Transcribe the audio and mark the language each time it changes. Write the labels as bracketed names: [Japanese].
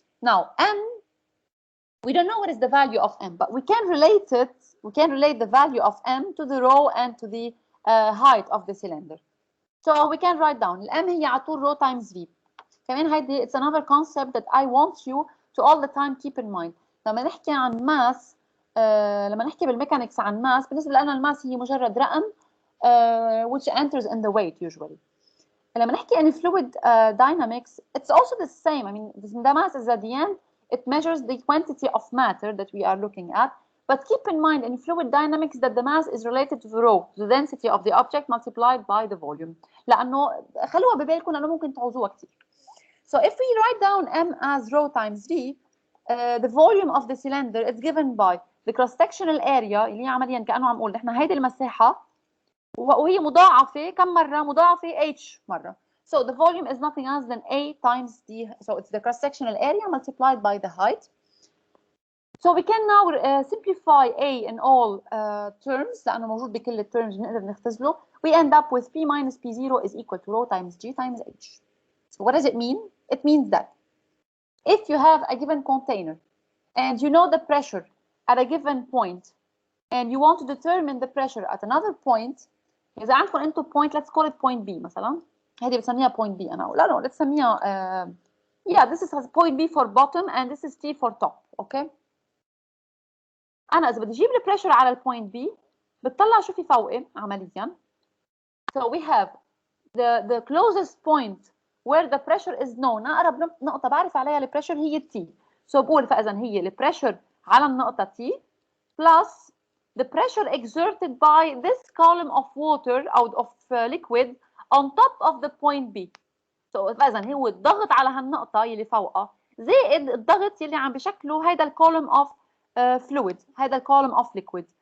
[English] Now m, we don't know what is the value of m, but we can relate the value of m to the rho and to the height of the cylinder. So we can write down m [Arabic] هي على طول [English] rho times v. [Arabic] كمان هيدي [English] it's another concept that I want you to all the time keep in mind. [Arabic] لما نحكي عن mass، لما نحكي بالميكانكس عن mass، بالنسبة لنا الماس هي مجرد رقم [English] which enters in the weight usually. [Arabic] لما نحكي عن [English] fluid dynamics, it's also the same. I mean, the mass is at the end. It measures the quantity of matter that we are looking at. But keep in mind in fluid dynamics that the mass is related to the rho, the density of the object multiplied by the volume. [Arabic] لأنه خلوها ببالكم لأنه ممكن تعوزوها كتير. [English] So if we write down m as rho times v, the volume of the cylinder is given by the cross-sectional area [Arabic] اللي هي عمليا كأنه عم نقول نحن هيدي المساحة وهي مضاعفه كم مره؟ مضاعفه h مره. [English] So the volume is nothing else than A times D. So it's the cross-sectional area multiplied by the height. So we can now simplify A in all terms [Arabic] لأنه موجود بكل الترمز بنقدر نختزله. [English] We end up with P minus P0 is equal to rho times G times H. So what does it mean? It means that if you have a given container and you know the pressure at a given point and you want to determine the pressure at another point, [Arabic] إذا عندكم أنتم [English] point, let's call it point B مثلا. [Arabic] هذه بسميها point B أنا. [English] لا let's سميها yeah, this is point B for bottom and this is T for top. Okay. [Arabic] أنا إذا بدي أجيب البريشر على البوينت B بتطلع شو في فوقي عمليا. [English] So we have the closest point where the pressure is known. [Arabic] أقرب نقطة بعرف عليها البريشر هي T. [English] So [Arabic] بقول فإذا هي البريشر على النقطة [English] T plus the pressure exerted by this column of water out of liquid on top of the point B. [Arabic] So فإذا هو الضغط على هالنقطة اللي فوقها زائد الضغط اللي عم بشكله هيدا الكولوم of fluid، هيدا الكولوم of liquid.